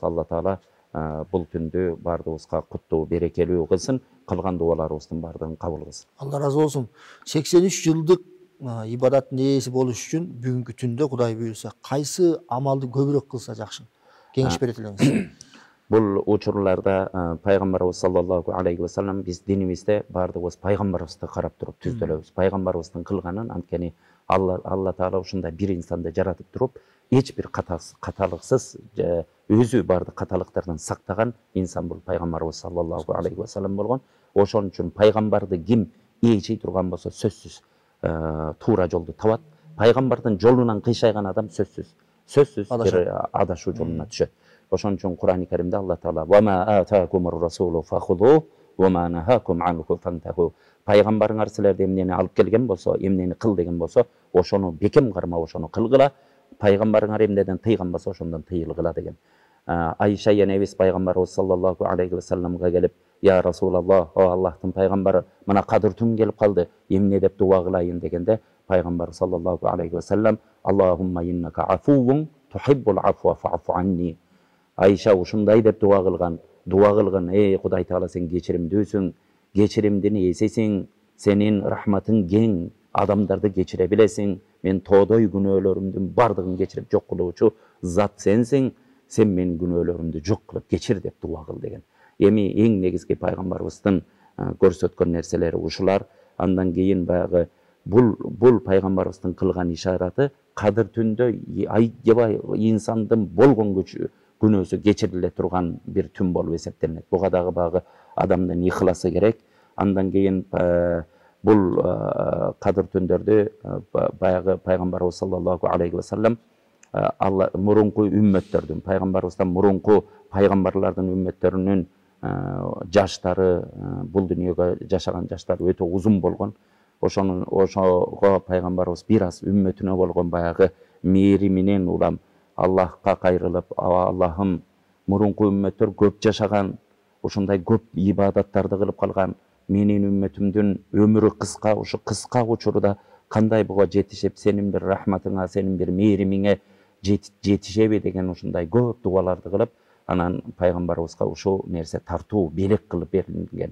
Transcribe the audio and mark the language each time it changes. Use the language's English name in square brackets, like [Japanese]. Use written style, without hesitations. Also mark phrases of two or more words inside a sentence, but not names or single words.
[Kyrgyz] Алла Таала бул түндү баардыгыбызга куттуу, берекелүү кылсын, кылган дуаларыбыздын баардыгын кабыл кылсын. Алла разы болсун. 83 жылдык ибадаттын ээси болуш үчүн бүгүнкү түндө Кудай буйрса кайсы амалды көбүрөөк кылса жакшы? Кеңеш берет элеңиз. Бул учурларда пайгамбарыбыз [Arabic] صلى الله عليه وسلم [Kyrgyz] биз динибизде баардыгыбыз пайгамбарыбызды карап туруп түздөлөбүз. Пайгамбарыбыздын кылганын, анткени Алла Таала ушундай бир инсанды жаратып туруп, эч бир каталыксыз өзү баардык каталыктардан сактаган инсан бул пайгамбарыбыз [Arabic] صلى الله عليه وسلم [Kyrgyz] болгон. Ошон үчүн пайгамбарды ким ээчий турган болсо сөзсүз туура жолду табат. Пайгамбардын жолунан кыйшайган адам сөзсүз бир адашуу жолуна түшөт. Ошон үчүн Кур'ани Каримде Алла Таала [Arabic] "وما آتاكم الرسول فخذوه وما نهاكم عنه فانتهوا". [Kyrgyz] Пайгамбарыңар силерде эмнени алып келген болсо, эмнени кыл деген болсо, ошону бекем карма, ошону кылгыла. Пайгамбарыңар эмнеден тыйган болсо, ошондон тыйылгыла деген. Айша энебиз пайгамбарыбыз [Arabic] صلى الله عليه وسلم [Kyrgyz] келип, [Arabic] "يا رسول الله, [Kyrgyz] о Аллахтын пайгамбары, мына кадыр түн келип калды, эмне деп дуа кылайын" дегенде, пайгамбар [Arabic] صلى الله عليه وسلم "اللهم إنك عفو تحب العفو فاعف عني". [Kyrgyz] Айша ушундай деп дуа кылган. Эй Кудай Таала, сен кечиримдүүсүң, кечиримдин ээсисиң, сенин рахматың кең, адамдарды кечире билесиң, мен тоодой күнөөлөрүмдүн бардыгын кечирип жок кылуучу зат сенсиң, сен менин күнөөлөрүмдү жок кылып кечир деп дуа кыл деген. Эми эң негизги пайгамбарыбыздын көрсөткөн нерселери ушулар. Андан кийин баягы бул пайгамбарыбыздын кылган ишараты кадыр түндө айгебай инсандын болгон күнөөсү кечириле турган бир түн болуп эсептелинет. Буга дагы баягы адамдын ихласы керек. Андан кийин бул кадыр түндөрдү баягы пайгамбарыбыз [Arabic] صلى الله عليه وسلم [Kyrgyz] Алла мурунку үммөттөрдүн, пайгамбарыбыздан мурунку пайгамбарлардын үммөттөрүнүн жаштары, бул дүйнөгө жашаган жаштары өтө узун болгон. Ошого пайгамбарыбыз бир аз үммөтүнө болгон баягы мээриминен улам Аллахка кайрылып, Аллахым, мурунку үммөттөр көп жашаган, ушундай көп ибадаттарды кылып калган, менин үммөтүмдүн өмүрү кыска, ушу кыска учурда кандай буга жетишип, сенин бир рахматыңа, сенин бир мээримиңе жетишеби деген ушундай көп дуаларды кылып, анан пайгамбарыбызга ушул нерсе тартуу, белек кылып берилген.